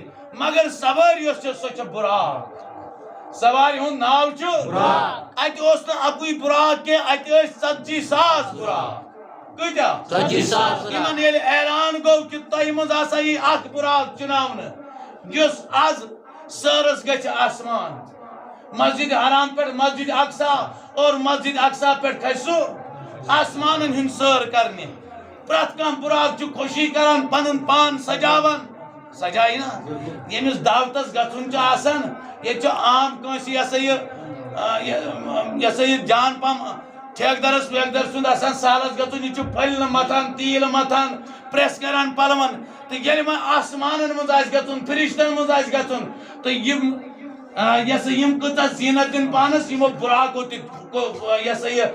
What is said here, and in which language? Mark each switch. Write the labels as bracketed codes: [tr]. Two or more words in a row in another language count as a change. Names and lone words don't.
[ks] مگر سوٲرۍ یۄس چھےٚ سۄ چھےٚ بُراق سوارِ ہُنٛد ناو چھُ اتہِ اوس نہٕ اکُے بُراق کینٛہہ اتہِ ٲسۍ 40,000 بُراق کۭتیاہ یِمن ییٚلہِ اعلان گوٚو کہِ تۄہہِ منٛز ہسا یی اکھ بُراق چُناونہٕ یُس آز سٲرس گژھِ آسمان مسجد حرام پٮ۪ٹھ مسجد اقصا اور مسجد اقصا پٮ۪ٹھ کھسہِ سُہ آسمانن ہُنٛد سٲر کرنہِ پرٛٮ۪تھ کانٛہہ بُراق چھُ خوشی کران پنُن پان سجاوان سجایہِ نا ییٚمِس دعوتس گژھُن چھُ آسان ییٚتہِ چھُ عام کٲنٛسہِ یہِ ہسا یہِ جان پہم ٹھیکدرس ویکدر سُنٛد آسان سالس گژھُن یہِ چھُ پھٔلۍ متھان تیٖل متھان پریس کران پلون تہٕ ییٚلہِ وۄنۍ آسمانن منٛز آسہِ گژھُن فرشتن منٛز آسہِ گژھُن تہٕ یِم یہِ ہسا یِم کۭژاہ زیٖنت دِنۍ پانس یِمو بُراقو تہِ یہِ ہسا یہِ